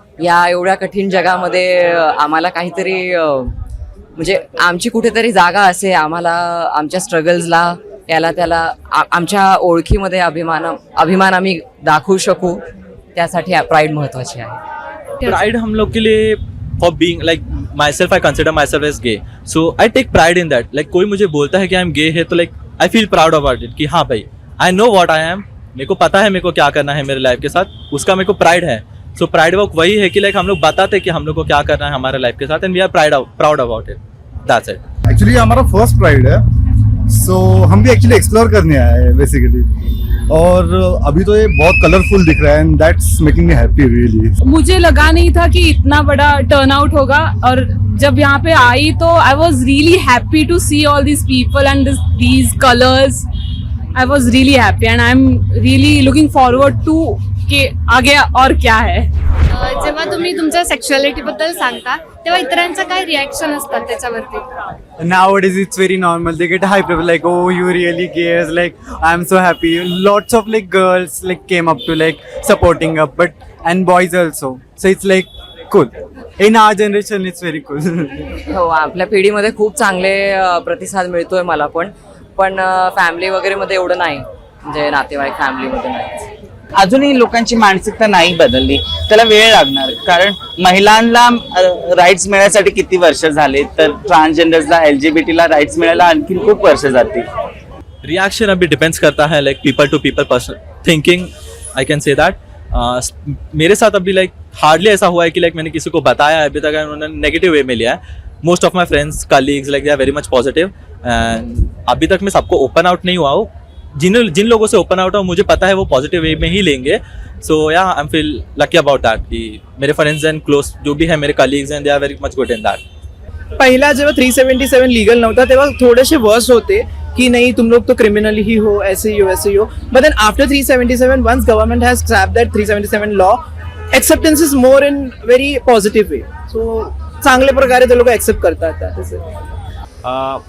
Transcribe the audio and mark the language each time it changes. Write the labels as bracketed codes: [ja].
[mr] या एवढ्या कठीण जगामध्ये आम्हाला काहीतरी म्हणजे आमची कुठेतरी जागा असे आम्हाला आमच्या स्ट्रगल्सला याला त्याला आमच्या ओळखीमध्ये अभिमान आम्ही दाखवू शकू त्यासाठी प्राईड महत्वाची आहे. [en] pride [hi] हम लोग के लिए [en] For being like myself I consider myself as gay so I take pride in that. Like [hi] कोई मुझे बोलता है कि [en] I am gay है तो like I feel proud about it [hi] कि हाँ भाई [en] I know what I am. [hi] मेरे को पता है मेरे को क्या करना है मेरे लाइफ के साथ उसका मेरे को प्राइड है. सो प्राइड वर्क वही है कि लाइक हम लोग बताते हैं कि हम लोग को क्या करना है हमारे लाइफ के साथ [en] And we are proud about it. That's it. [hi] Actually हमारा फर्स्ट प्राइड है सो हम भी एक्चुअली एक्सप्लोर करने आए हैं बेसिकली. और अभी तो ये बहुत कलरफुल दिख रहा है [en] And that's making me happy really. [hi] मुझे लगा नहीं था कि इतना बड़ा टर्न आउट होगा और जब यहाँ पे आई तो [en] I was really happy to see all these people and these colours. I was really happy and I am really looking forward to [hi] कि आगे और क्या है. [mr] जेव्हा तुम्ही तुमच्या सेक्शुअलिटी बद्दल सांगता तेव्हा इतरांचं काय रिॲक्शन असतात त्याच्यावरती? [en] Nowadays it's very normal. They get hyped up like, oh, you really gay? Like, I'm so happy. Lots of like girls like came up to like supporting up, and boys also. So it's like cool. In our generation, it's very cool. [mr] हो आपल्या पिढीमध्ये खूप चांगले प्रतिसाद मिळतोय मला पण family वगैरे मध्ये एवढं नाही म्हणजे नातेवाईक फॅमिलीमध्ये नाही. अजूनही लोकांची मानसिकता नाही बदलली. त्याला वेळ लागणार कारण महिलांना राईट्स मिळण्यासाठी किती वर्ष झाले तर ट्रांसजेंडर्सला LGBTला राईट्स मिळायला आणखी खूप वर्ष जातील. [en] Reaction अभी depends करता है like people to people person thinking I can say that. [hi] मेरे साथ अभी लाइक हार्डली ऐसा हुआ है कि लाइक मैंने किसी को बताया है अभी तक उन्होंने नेगेटिव वे में लिया है. [en] most of my friends colleagues like they are very much positive [hi] and अभी तक मैं सबको ओपन आउट नहीं हुआ हूँ. जिन लोगों से ओपन आउट हो मुझे पता है वो पॉजिटिव वे में ही लेंगे. [en] so yeah I am feel lucky about that [hi] कि मेरे फ्रेंड्स एंड क्लोज जो भी है मेरे [en] Colleagues and they are very much good in that. [mr] पहिला जेव्हा 377 लीगल नव्हता तेव्हा थोडेसे वर्स होते [hi] कि नहीं तुम लोग तो क्रिमिनल ही हो ऐसे ही हो वैसे ही हो. [en] But then after 377 once government has scrapped that 377 law acceptance is more in very positive way. [mr] So चांगल्या प्रकारे ते लोक एक्सेप्ट करतात.